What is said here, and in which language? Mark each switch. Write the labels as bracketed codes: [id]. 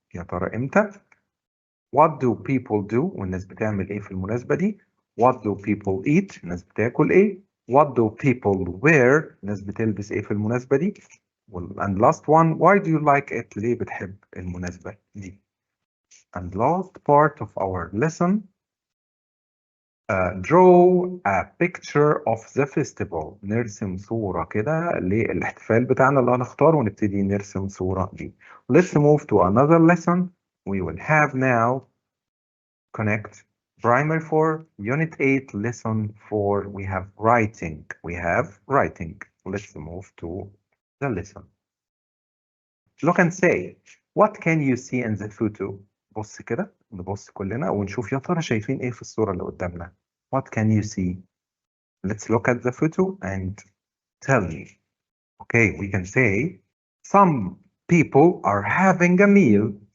[ar] يا ترى امتى؟ [en] What do people do? والناس بتعمل ايه في المناسبة دي؟ What do people eat? [ar] الناس بتاكل ايه؟ [en] What do people wear? [ar] الناس بتلبس ايه في المناسبة دي؟ [en] And last one, why do you like it? [ar] ليه بتحب المناسبة دي؟ [en] And last part of our lesson, draw a picture of the festival. [ar] نرسم صورة كده للاحتفال بتاعنا اللي هنختاره ونبتدي نرسم صورة دي. [en] Let's move to another lesson. We will have now connect primary 4, unit 8, lesson 4. We have writing. Let's move to the lesson. Look and say, what can you see in the photo? [ar] بص كده, نبص كلنا ونشوف يا ترى شايفين ايه في الصورة اللي قدامنا. [en] What can you see? Let's look at the photo and tell me. Okay, we can say, some people are having a meal.